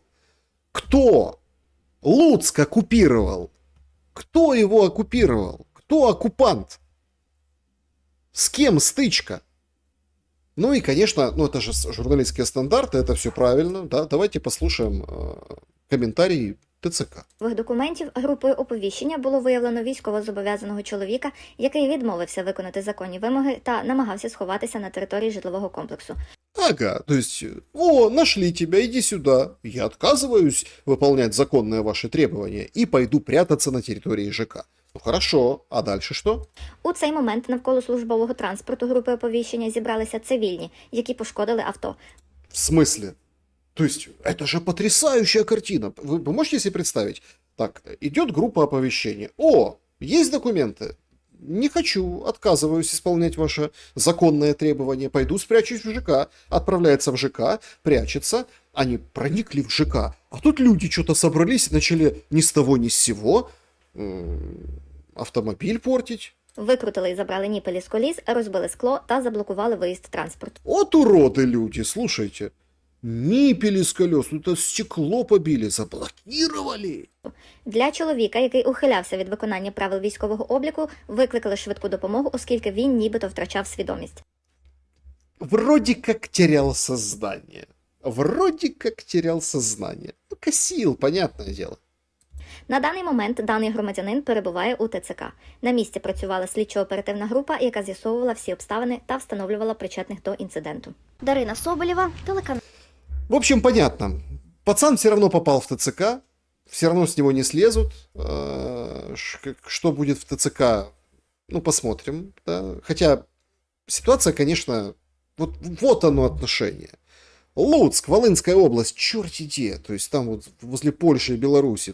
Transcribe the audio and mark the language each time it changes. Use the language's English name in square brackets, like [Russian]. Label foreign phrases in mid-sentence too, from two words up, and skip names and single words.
[Russian] Кто Луцк оккупировал? Кто его оккупировал? Кто оккупант? С кем стычка? Ну и, конечно, ну это же журналистские стандарты, это все правильно. Да? Давайте послушаем комментарии ТЦК. [Ukrainian] документів групою оповіщення було виявлено військовозобов'язаного чоловіка, який відмовився виконати законні вимоги та намагався сховатися на території житлового комплексу. [Russian] Ага, то есть, нашли тебя, иди сюда. Я отказываюсь выполнять законные ваши требования и пойду прятаться на территории ЖК. Ну хорошо, а дальше что? [Ukrainian] У цей момент навколо службового транспорту групи оповіщення зібралися цивільні, які пошкодили авто. [Russian] В смысле? То есть, это же потрясающая картина. Вы можете себе представить? Так, идет группа оповещения. О, есть документы? Не хочу, отказываюсь исполнять ваше законное требование. Пойду спрячусь в ЖК. Отправляется в ЖК, прячется. Они проникли в ЖК. А тут люди что-то собрались и начали ни с того ни с сего автомобиль портить. [Ukrainian] Викрутили і забрали ніпелі з коліс, розбили скло та заблокували виїзд транспорту. [Russian] Вот уроды люди, слушайте. Ниппели с колес, ну это стекло побили, заблокировали. [Ukrainian] Для чоловіка, який ухилявся від виконання правил військового обліку, викликали швидку допомогу, оскільки він нібито втрачав свідомість. [Russian] Вроде как терял сознание. Вроде как терял сознание. Ну, косил, понятное дело. [Ukrainian] На даний момент даний громадянин перебуває у ТЦК. На місці працювала слідчо-оперативна група, яка з'ясовувала всі обставини та встановлювала причетних до інциденту. Дарина Соболєва, телеканал. [Russian] В общем, понятно. Пацан все равно попал в ТЦК. Все равно с него не слезут. Что будет в ТЦК, ну, посмотрим. Да? Хотя ситуация, конечно, вот оно отношение. Луцк, Волынская область, черти где. То есть там вот возле Польши и Беларуси.